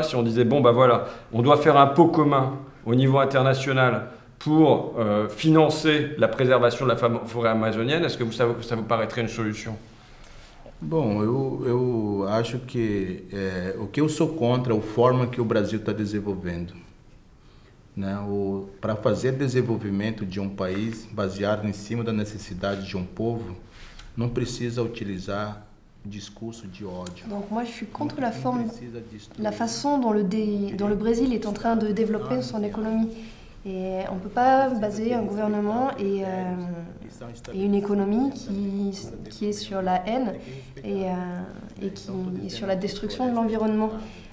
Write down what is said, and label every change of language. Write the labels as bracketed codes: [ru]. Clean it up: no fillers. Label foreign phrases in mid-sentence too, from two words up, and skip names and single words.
[fr] Si on disait, bon, bah voilà, on doit faire un pot commun au niveau international pour financer la préservation de la forêt amazonienne, est-ce que ça vous paraîtrait une solution? [pt] Bom, eu acho que o que eu sou contra é a forma que o Brasil está desenvolvendo. Né? Para fazer desenvolvimento de um país baseado em cima da necessidade de um povo, não precisa utilizar discours de ódio. [fr] Donc moi je suis contre la façon dont le Brésil est en train de développer son économie. Et on ne peut pas baser un gouvernement et une économie qui est sur la haine et qui est sur la destruction de l'environnement.